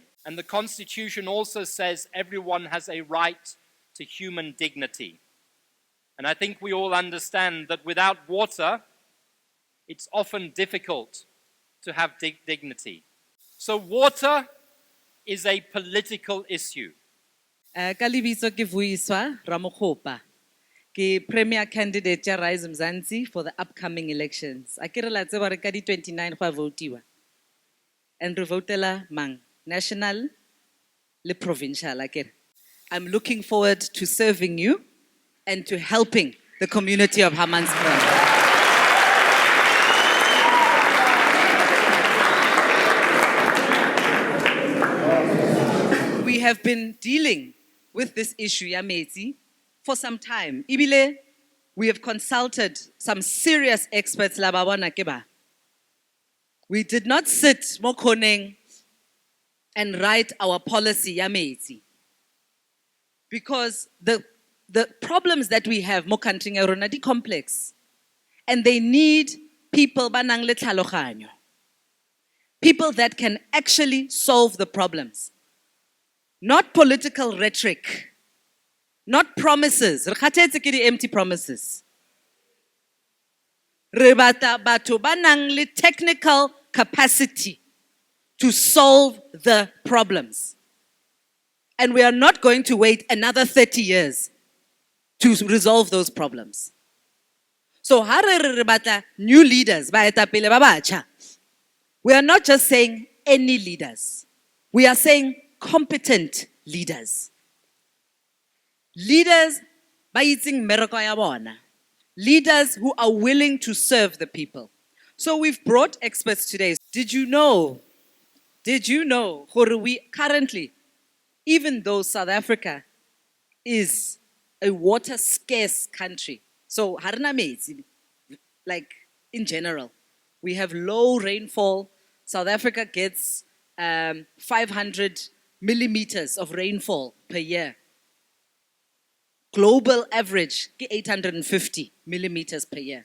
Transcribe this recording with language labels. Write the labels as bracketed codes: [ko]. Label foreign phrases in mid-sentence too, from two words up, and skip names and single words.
[en] And the Constitution also says everyone has a right to human dignity. And I think we all understand that without water, it's often difficult to have dignity. So water is a political issue. [tn] Ka lebitso ke Vuiswa Ramokgopa, ke [en] premier candidate [tn] ya Rise Mzansi [en] for the upcoming elections. [tn] A ke re la tseba re ka di 29 go votiwa. And re votela mang, national le provincial a ke re. [en] I'm looking forward to serving you and to helping the community of Hammanskraal. We have been dealing with this issue, [tn] ya metsi, [en] for some time. Ibile, we have consulted some serious experts [tn] la ba bona ke ba. [en] We did not sit [tn] mo khoneng [en] and write our policy [tn] ya metsi. [en] Because the problems that we have mo country [tn] ya rona di [en] complex, and they need people [tn] ba nang le tlhaloganyo. [en] People that can actually solve the problems. Not political rhetoric, not promises. [tn] Re kgathetse ke di [en] empty promises. [tn] Re batla batho ba nang le [en] technical capacity to solve the problems. And we are not going to wait another 30 years to resolve those problems. [tn] So ha re batla [en] new leaders, [tn] baetapele ba batjha. [en] We are not just saying any leaders. We are saying competent leaders. [tn] Leaders ba itseng mmereko ya bona. [en] Leaders who are willing to serve the people. So we've brought experts today. Did you know, gore we currently, even though South Africa is a water scarce country, so [tn] ha rena metsi, [en] like in general, we have low rainfall. South Africa gets 500 millimeters of rainfall per year. Global average, 850 millimeters per year.